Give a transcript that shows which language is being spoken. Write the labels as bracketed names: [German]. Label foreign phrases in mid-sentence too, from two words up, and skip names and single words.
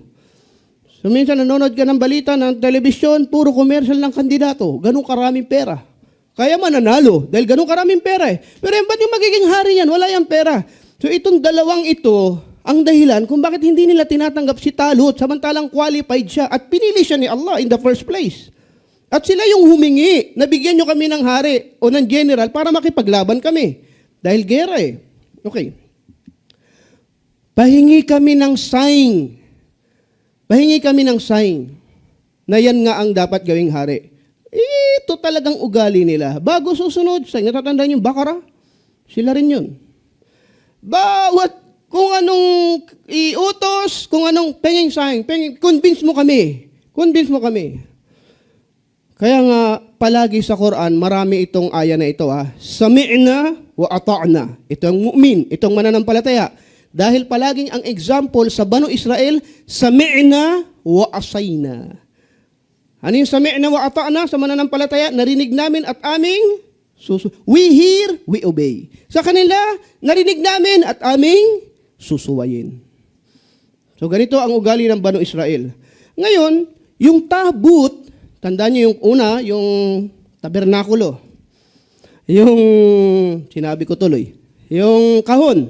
[Filipino] So minsan nanonood ka ng balita ng telebisyon, puro commercial ng kandidato. Ganun karaming pera. Kaya mananalo dahil ganun karaming pera eh. Pero ba't yung magiging hari yan? Wala yung pera. So itong dalawang ito, ang dahilan kung bakit hindi nila tinatanggap si Talut, samantalang qualified siya at pinili siya ni Allah [English] in the first place. [Filipino] At sila yung humingi, nabigyan nyo kami ng hari o ng general para makipaglaban kami. Dahil gera eh. Okay. Pahingi kami ng sign. Pahingi kami ng sign na yan nga ang dapat gawing hari. ito talagang ugali nila. Bago susunod, sa natatandaan yung Bakara, sila rin yun. Bawat kung anong iutos, kung anong penging sayang, convince mo kami. Convince mo kami. Kaya nga, palagi sa Quran, marami itong aya na ito. [Arabic] سمعنا وأطعنا. [Filipino] Ito ang mu'min, itong mananampalataya. Dahil palaging ang example sa Banu Israel, [Arabic] سمعنا وعصينا. [Filipino] Ano yung [Arabic] سمعنا وأطعنا [Filipino] sa mananampalataya? Narinig namin at aming [English] we hear, we obey. [Filipino] Sa kanila, narinig namin at aming susuwayin. So ganito ang ugali ng Banu Israel. Ngayon, yung tabut, tandaan niyo yung una, yung tabernakulo. Yung, sinabi ko tuloy, yung kahon.